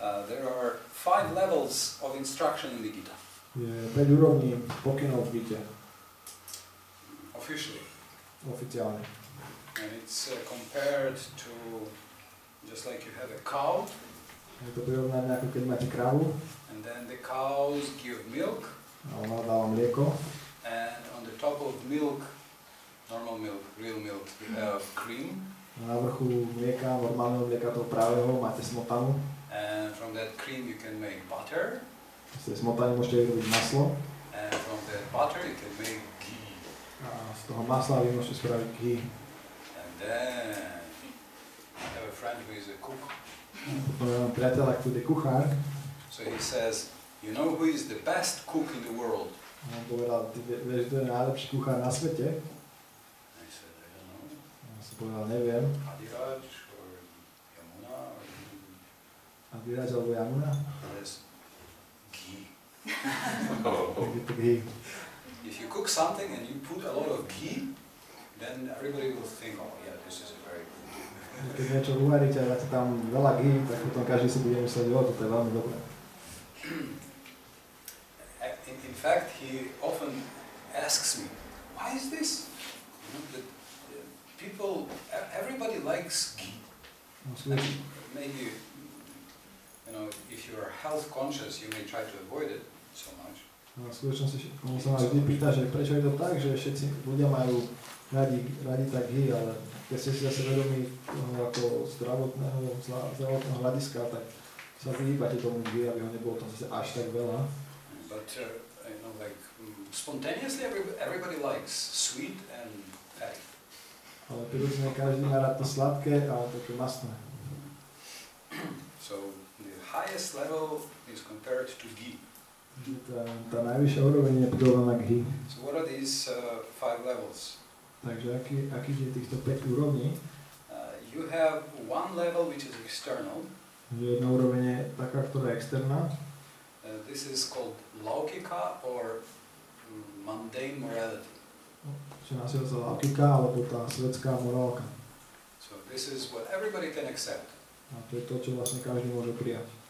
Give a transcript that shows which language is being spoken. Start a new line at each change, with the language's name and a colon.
English: There are 5 levels of instruction in the Gita.
Slovak: Je 5 úrovní pokynov v Gite.
English: Officially.
Slovak: Oficiálne.
English: And it's compared to just like you have a cow.
Slovak: Je to prirovnané ako keď máte kravu.
English: And then the cows give milk.
Slovak: A ona dáva mlieko.
English: And on the top of milk, normal milk, real milk, you have cream.
Slovak: Na vrchu mlieka, normálneho mlieka toho pravého, máte smotanu.
English: And from that cream you can make butter.
Slovak: Z tej smotany môžete vyrobiť maslo.
English: And from that butter you can make ghee.
Slovak: A z toho masla vy môžete spraviť ghee.
English: And then I have a friend who is a cook.
Slovak: Potom mám priateľa, ktorý je kuchár.
English: So he says, you know who is the best cook in the world?
Slovak: On povedal, ty vieš, kto je najlepší kuchár na svete?
English: I said, I don't know.
Slovak: Ja som povedal, neviem.
English: Adiraj or Yamuna or
Slovak: Adiraj alebo Yamuna?
English: yes, ghee.
Slovak: Je to ghee.
English: If you cook something and you put a lot of ghee, then everybody will think, oh yeah, this is a very good ghee.
Slovak: Keď niečo uvaríte a dáte tam veľa ghee, tak potom každý si bude mysleť, že toto je veľmi dobré.
English: In fact, he often asks me, why is this? You know, that people, everybody likes ghee. Maybe, you know, if you are health conscious, you may try to avoid it so much.
Slovak: No, v skutočnosti, on sa ma vždy pýta, že prečo je to tak, že všetci ľudia majú radi tak ghee, ale keď ste si zase vedomí ako zdravotného hľadiska, tak sa vyhýbate tomu ghee, aby ho nebolo tam zase až tak veľa.
English: But you know, like spontaneously, everybody likes sweet and fatty.
Slovak: Ale prirodzene každý má rád to sladké a také masné.
English: So the highest level is compared to ghee.
Slovak: Tá najvyššia úroveň je prirovnaná k ghee.
English: So what are these 5 levels?
Slovak: Takže aký je týchto 5 úrovní?
English: You have one level which is external.
Slovak: Jedna úroveň je taká, ktorá je externá.
English: This is called laukika or mundane morality.
Slovak: Čo nazýva sa laukika, alebo tá svetská morálka.
English: So this is what everybody can accept.
Slovak: A to je to, čo vlastne každý môže prijať.